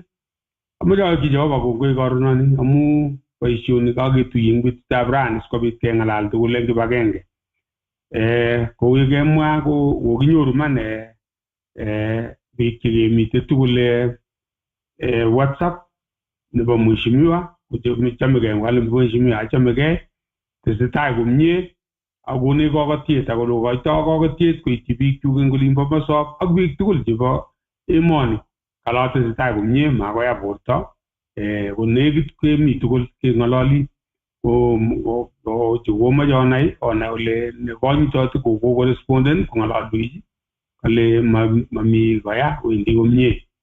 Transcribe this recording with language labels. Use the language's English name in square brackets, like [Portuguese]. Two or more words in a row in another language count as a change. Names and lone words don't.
[Kalenjin] Amache ayoki Jehova kongoi karononi amu boisionik aketuye eng betutab rani sikobit keng'alal tugul eng kibagenge. Kou yekemwa kokinyoru man biik chekemite tugul WhatsApp nebo mheshimiwa chamegei wale mheshimiwa chamegei tesetai komie akone kokotiet akolokoito kokotiet koityi biik chuk eng olimbo Mosop ak biik tugul chebo emoni kala tesetai komie makoya borto konekit kemi tugul keng'ololi ko chekomoche onai ole nekonyitote kokoresponden kong'ololwech kole mami koya wendi komie.